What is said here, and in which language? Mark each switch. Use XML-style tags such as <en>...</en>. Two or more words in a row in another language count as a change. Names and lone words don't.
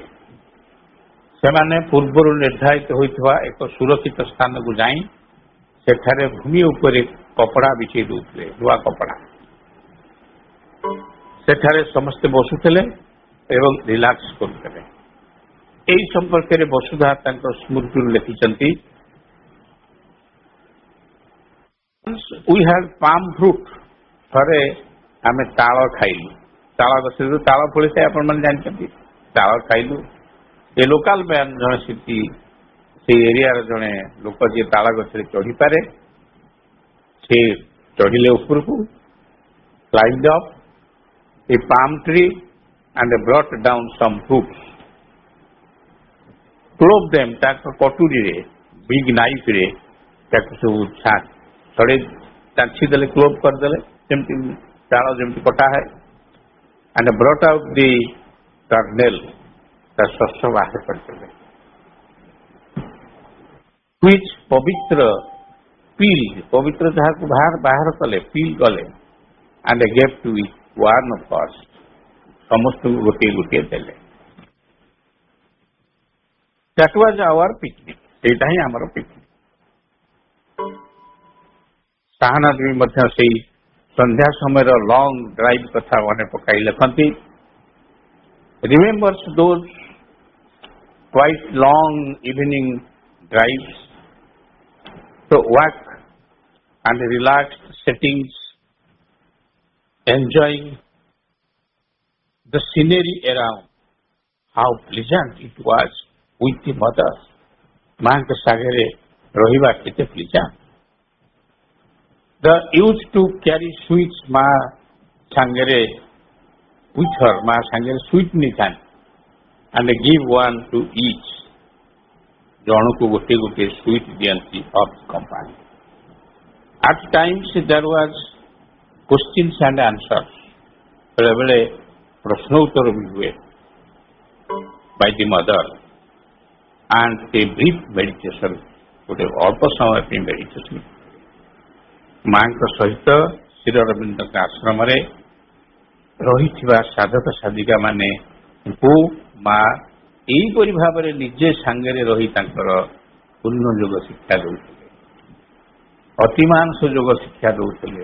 <or>ସେମାନେ ପୂର୍ବରୁ ନିର୍ଦ୍ଧାରିତ ହୋଇଥିବା ଏକ ସୁରକ୍ଷିତ ସ୍ଥାନକୁ ଯାଇ ସେଠାରେ ଭୂମି ଉପରେ କପଡା ବିଛେଇ ଦେଉଥିଲେ, ନୂଆ କପଡା। ସେଠାରେ ସମସ୍ତେ ବସୁଥିଲେ ଏବଂ ରିଲାକ୍ସ କରୁଥିଲେ। ଏହି ସମ୍ପର୍କରେ ବସୁଧା ତାଙ୍କ ସ୍ମୃତିରୁ ଲେଖିଛନ୍ତି,</or> <en>we had palm fruit,</en> <or>ଥରେ ଆମେ ତାଳ ଖାଇଲୁ। ତାଳ ଗଛରେ ଯୋଉ ତାଳ ଫଳିଥାଏ ଆପଣମାନେ ଜାଣିଛନ୍ତି, ତାଳ ଖାଇଲୁ। ଏ ଲୋକାଲ ମ୍ୟାନ ଜଣେ ସେଇ ଏରିଆର ଜଣେ ଲୋକ ଯିଏ ତାଳ ଗଛରେ ଚଢିପାରେ, ସେ ଚଢିଲେ ଉପରକୁ,</or> <en>climbed up a palm tree and brought down some fruits, clove them,</en> <or>ତାଙ୍କ କଟୁରୀରେ</or> <en>big knife</en> <or>ତାକୁ ସବୁ ଛଡେଇ ଚାଞ୍ଚି ଦେଲେ, କ୍ଲୋଭ୍ କରିଦେଲେ, ଯେମିତି ତାଳ ଯେମିତି କଟା ହୁଏ,</or> <en>and brought out the kernel,</en> <or>ତା ଶସ୍ୟ ବାହାର କରିଦେଲେ। which ପବିତ୍ର ପିଲ୍, ପବିତ୍ର ଯାହାକୁ ବାହାର କଲେ, ପିଲ୍ କଲେ,</or> <en>and gave to one of us,</en> <or>ସମସ୍ତଙ୍କୁ ଗୋଟିଏ ଗୋଟିଏ ଦେଲେ।</or> <en>that was our picnic,</en> <or>ସେଇଟା ହିଁ ଆମର ପିକନିକ। ସାହାନା ଦେବୀ ମଧ୍ୟ ସେଇ ସନ୍ଧ୍ୟା ସମୟର</or> <en>long drive</en> <or>କଥା ମନେ ପକାଇ ଲେଖନ୍ତି,</or> <en>remembers those quite long evening drives, to walk and relaxed settings, enjoying the scenery around, how pleasant it was with the mother,</en> <or>ମାଙ୍କ ସାଙ୍ଗରେ ରହିବା କେତେ ପ୍ଲିଜାଣ୍ଟ।</or> <en>The used to carry sweets,</en> <or>ମା ସାଙ୍ଗରେ</or> <en>with her,</en> <or>ମା ସାଙ୍ଗରେ sweet ନେଇଥାନ୍ତି,</or> <en>and give one to each,</en> <or>ଜଣକୁ ଗୋଟିଏ ଗୋଟିଏ sweet ଦିଅନ୍ତି</or> <en>of company. At times there was questions and answers,</en> <or>ବେଳେବେଳେ ପ୍ରଶ୍ନ ଉତ୍ତର ବି ହୁଏ</or> <en>by the mother, and a brief meditation,</en> <or>ଗୋଟେ ଅଳ୍ପ ସମୟ ପାଇଁ ମେଡିଟେସନ। ମାଙ୍କ ସହିତ ଶ୍ରୀ ଅରବିନ୍ଦଙ୍କ ଆଶ୍ରମରେ ରହିଥିବା ସାଧକ ସାଧିକା ମାନଙ୍କୁ ମା ଏହିପରି ଭାବରେ ନିଜେ ସାଙ୍ଗରେ ରହି ତାଙ୍କର ପୂର୍ଣ୍ଣ ଯୋଗ ଶିକ୍ଷା ଦେଉଥିଲେ, ଅତିମାନସ ଯୋଗ ଶିକ୍ଷା ଦେଉଥିଲେ।</or>